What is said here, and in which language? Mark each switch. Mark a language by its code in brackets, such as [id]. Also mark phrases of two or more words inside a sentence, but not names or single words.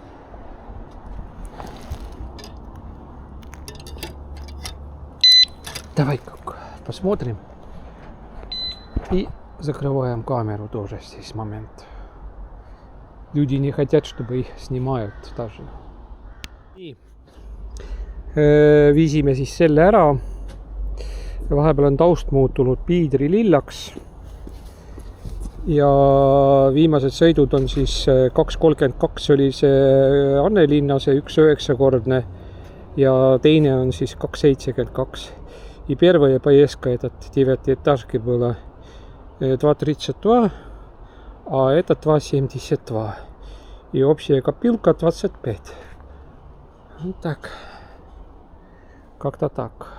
[ru] Давай-ка посмотрим. И закрываем камеру тоже здесь момент. Люди не хотят, чтобы их снимают даже. [et] Nii. Viisime siis selle ära. Vahepeal on taust muutunud piidrilillaks. Ja viimased sõidud on siis 2.32 oli see Annelinna, see 1.9-kordne. Ja teine on siis 2.72. [ru] И первая поездка этот 9-этажки была 2.32, а это 2.72. И общая копилка 25. Вот так. Как-то так.